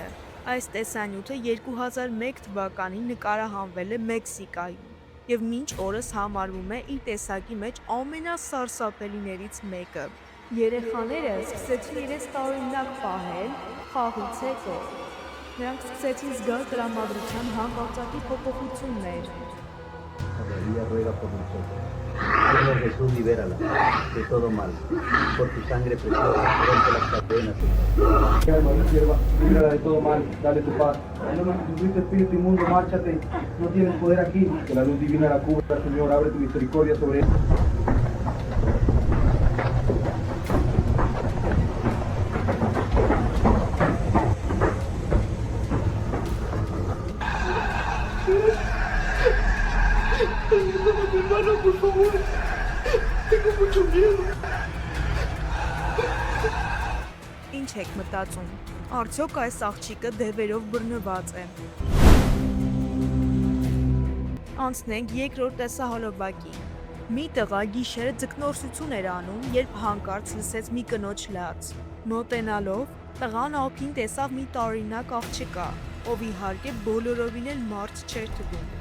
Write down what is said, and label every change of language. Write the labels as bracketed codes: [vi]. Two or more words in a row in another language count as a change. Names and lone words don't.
[hy] Այս տեսանյութը 2001 թվականին նկարահանվել է Մեքսիկայում և մինչ օրս համարվում է իր տեսակի մեջ ամենասարսափելիներից մեկը։ Երեխաները սկսեցին իրենց տարօրինակ պահել խաղից հետո։ Նրանք սկսեցին զգալ տրամադրության հանկարծակի փոփոխություններ։ [es] Jesús, libérala de todo mal. Por tu sangre preciosa, rompe las cadenas. Líbrala de todo mal, dale tu paz. En nombre de Jesucristo, Espíritu inmundo, márchate. No tienes poder aquí. Que la luz divina la cubra, Señor. Abre tu misericordia sobre él. Hermano, por favor. Tengo mucho miedo. [hy] Ինչ եք մտածում, արդյոք այս աղջիկը դևերով բռնված է։ Անցնենք երկրորդ տեսահոլովակի։ Մի տղա գիշերը ձկնորսություն էր անում, երբ հանկարծ լսեց մի կնոջ լաց։ Մոտենալով, տղան ափին տեսավ մի տարօրինակ աղջկա, ով իհարկե բոլորովին էլ մարդ չէր թվում։